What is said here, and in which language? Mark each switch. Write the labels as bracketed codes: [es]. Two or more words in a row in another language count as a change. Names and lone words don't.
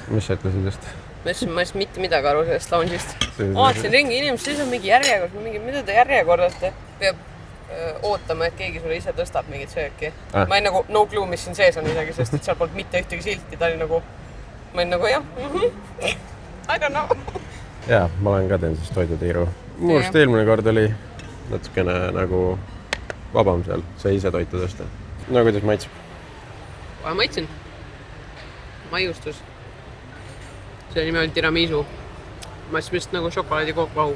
[et] Mis sa ütlesid just? Ma ei mitte midagi aru sellest lounge'ist. Vaatasin ringi inimesed, siis on mingi järjekord, mida te järjekordate? Peab ootama, et keegi sulle ise tõstab mingit sööki. Ma ei nagu [en] no clue, [et] mis siin sees on isegi, sest et seal polnud mitte ühtegi silti. Ta oli nagu, ma olin nagu jah, [en] I don't know. [et] Jaa, ma olen ka teen siis toidutiiru. Muust eelmine kord oli natukene nagu vabam seal, sai ise toitu tõsta. No kuidas maitseb? Kohe maitsin. Maiustus. See nimi oli tiramisu. Ma siis vist nagu šokolaadi kookvahuga.